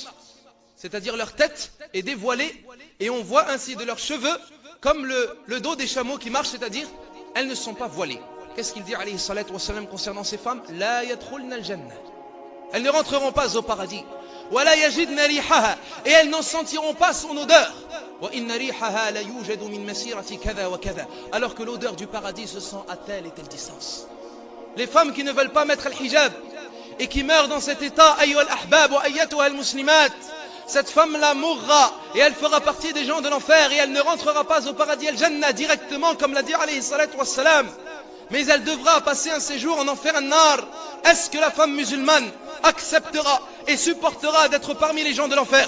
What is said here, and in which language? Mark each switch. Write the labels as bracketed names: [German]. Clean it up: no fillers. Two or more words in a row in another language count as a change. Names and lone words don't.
[French] C'est-à-dire leur tête est dévoilée et on voit ainsi de leurs cheveux comme le dos des chameaux qui marchent, c'est-à-dire elles ne sont pas voilées. Qu'est-ce qu'il dit [Arabic] عليه الصلاة والسلام [French] concernant ces femmes? [Arabic] لا يدخلن الجنة. [French] Elles ne rentreront pas au paradis. [Arabic] ولا يجدن ريحها, [French] et elles n'en sentiront pas son odeur. [Arabic] وإن ريحها ليوجد من مسيرة كذا وكذا, [French] alors que l'odeur du paradis se sent à telle et telle distance. Les femmes qui ne veulent pas mettre le hijab et qui meurent dans cet état, [Arabic] أيها الأحباب وأيتها المسلمات, [French] cette femme-là mourra et elle fera partie des gens de l'enfer et elle ne rentrera pas au paradis al-jannah directement comme l'a dit [Arabic] عليه الصلاة والسلام, [French] mais elle devra passer un séjour en enfer an-nar. Est-ce que la femme musulmane acceptera et supportera d'être parmi les gens de l'enfer?